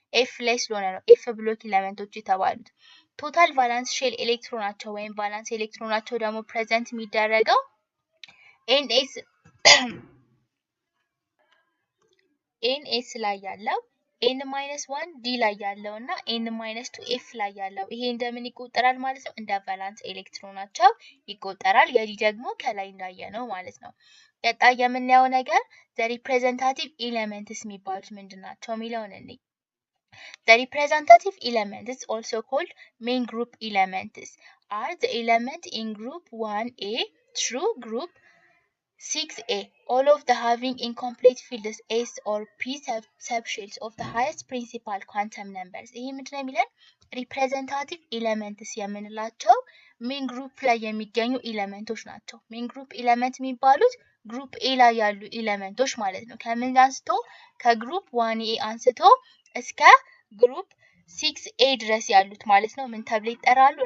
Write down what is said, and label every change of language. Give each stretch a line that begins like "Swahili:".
Amharic: ኤፍ ላይ ስለሆነ ነው ኤፍ ብሎክ ኤሌመንቶች የተባሉት። ቶታል ቫለንስ ሼል ኤሌክትሮናቸው ወይም ቫለንስ ኤሌክትሮናቸው ደግሞ ፕሬዘንት የሚደረገው NS ላይ ያለው N-1 D ላይ ያለው እና N-2 F ላይ ያለው ይሄ እንደምን ይቆጠራል ማለት ነው? እንደ ቫለንስ ኤሌክትሮናቸው ይቆጠራል። የዲ ደግሞ ከላይ እንዳየነው ማለት ነው። ቀጣይ የምናየው ነገር
English: the representative elements
Amharic: የሚባሉት ምንድናቸው የሚለውን እንይ።
English: The representative elements, also called main group elements, are the elements in group 1A through group 6A, all of the having incomplete fields S or P subshells of the highest principal quantum numbers.
Amharic: ይሄ ምንድን ነው የሚለን? representative elements የምንላቸው main group ላይ የሚገኙ ኤሌመንቶች ናቸው። main group element የሚባሉት ግሩፕ ኤ ላይ ያሉ ኤሌመንቶች ማለት ነው። ከምን አንስቶ? ከግሩፕ 1A አንስቶ እስከ ግሩፕ 6A ድረስ ያሉት ማለት ነው ምን ተብለው ይጠራሉ?